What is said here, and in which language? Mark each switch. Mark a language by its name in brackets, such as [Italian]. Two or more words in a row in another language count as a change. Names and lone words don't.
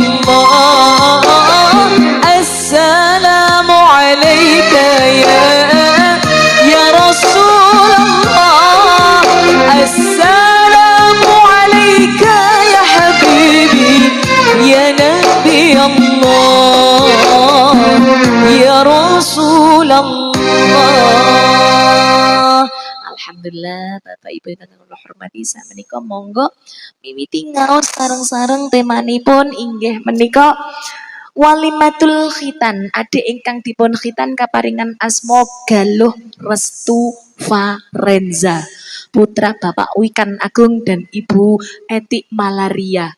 [Arabic] الله السلام عليك يا رسول الله السلام عليك يا حبيبي يا نبي الله يا رسول الله. [Javanese] Alhamdulillah Bapak Ibu ingkang kula hormati sakmenika monggo miwiti ngaos sareng-sareng temanipun inggih menika [Arabic] وليمة الختان. [Javanese] Adik ingkang dipun khitan kaparingan asma Galuh Restu Farenza, putra Bapak Wikan Agung dan Ibu Eti Malaria.